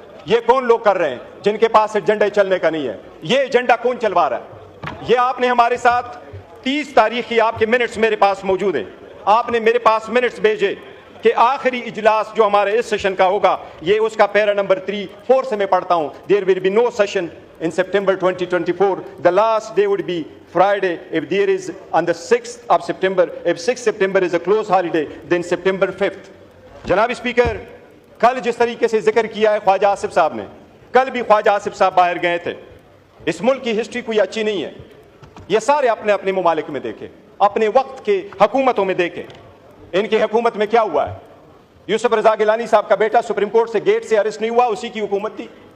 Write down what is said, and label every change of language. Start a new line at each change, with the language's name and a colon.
Urdu: یہ کون لوگ کر رہے ہیں جن کے پاس ایجنڈا چلنے کا نہیں ہے؟ یہ ایجنڈا کون چلوا رہا ہے؟ یہ آپ نے ہمارے ساتھ 30 تاریخ کی آپ کے منٹس میرے پاس موجود ہیں. آپ نے میرے پاس منٹس بھیجے کہ آخری اجلاس جو ہمارے اس سیشن کا ہوگا، یہ اس کا پیرا نمبر 4 سے میں پڑھتا ہوں.
English: There will be no session in September 2024. The last day would be Friday. If there is on the 6th of September, if 6th September is a close holiday, then September 5th.
Urdu: جناب speaker, کل جس طریقے سے ذکر کیا ہے خواجہ آصف صاحب نے، کل بھی خواجہ آصف صاحب باہر گئے تھے. اس ملک کی ہسٹری کوئی اچھی نہیں ہے. یہ سارے اپنے اپنے ممالک میں دیکھیں، اپنے وقت کے حکومتوں میں دیکھیں. ان کی حکومت میں کیا ہوا ہے؟ یوسف رضا گیلانی صاحب کا بیٹا سپریم کورٹ سے گیٹ سے ارسٹ نہیں ہوا، اسی کی حکومت تھی.